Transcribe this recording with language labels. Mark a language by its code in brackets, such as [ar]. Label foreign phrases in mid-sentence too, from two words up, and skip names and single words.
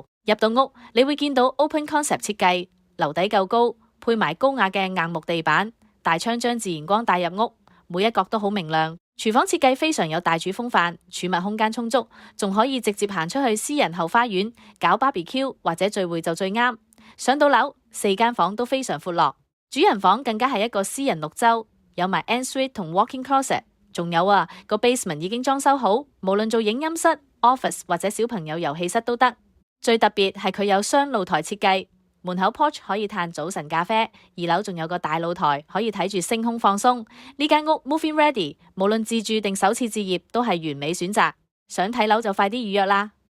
[yue] 入到屋，你會見到 [en] open concept [yue] 設計，樓底夠高，配埋高雅嘅硬木地板，大窗將自然光帶入屋，每一角都好明亮。廚房設計非常有大廚風範，儲物空間充足，仲可以直接行出去私人後花園搞 barbecue 或者聚會就最啱。上到樓，4間房都非常闊落，主人房更加係一個私人綠洲，有埋 ensuite 同 [en] walk-in closet， [yue] 仲有個 basement 已經裝修好，無論做影音室、office 或者小朋友遊戲室都得。最特別係佢有雙露台設計，門口 porch 可以嘆早晨咖啡，2樓仲有個大露台可以睇住星空放鬆。呢間屋 [en] move-in ready， [yue] 無論自住定首次置業都係完美選擇。想睇樓就快啲預約啦！